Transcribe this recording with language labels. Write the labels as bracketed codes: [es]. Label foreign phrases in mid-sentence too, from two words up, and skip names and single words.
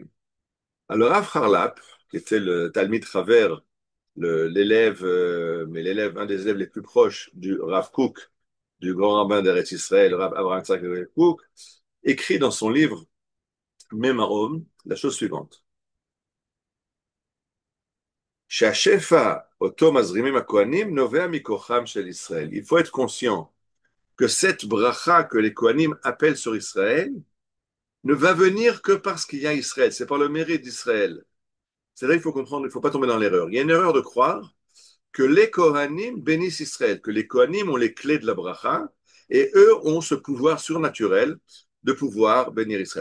[fr] Alors Rav Harlap, qui était le [he] תלמיד חבר, [fr] l'élève, un des élèves les plus proches du Rav Kook, du grand rabbin d'Eretz Israël, Rav Abraham Yitzhak Kook, écrit dans son livre Memarom la chose suivante. [he] שהשפע אותו מזרימים הכהנים נובע מכוחם של ישראל. [fr] Il faut être conscient que cette bracha que les Kohanim appellent sur Israël ne va venir que parce qu'il y a Israël. C'est par le mérite d'Israël. C'est là qu'il faut comprendre, il ne faut pas tomber dans l'erreur. Il y a une erreur de croire que les Kohanim bénissent Israël, que les Kohanim ont les clés de la bracha et eux ont ce pouvoir surnaturel de pouvoir bénir Israël.